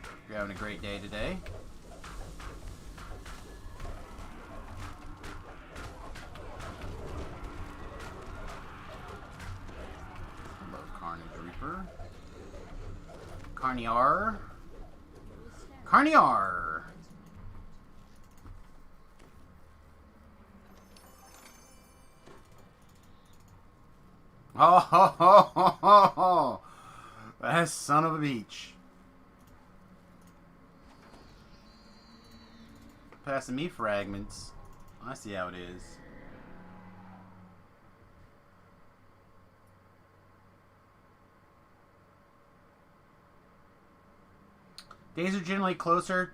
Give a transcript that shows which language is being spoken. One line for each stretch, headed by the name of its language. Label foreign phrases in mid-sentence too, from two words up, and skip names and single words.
English: you're having a great day today. Hello, Carnage Reaper. Carniar. Carniar! Oh, ho, ho, ho, ho, ho. That son of a beach. Passing me fragments. I see how it is. Days are generally closer.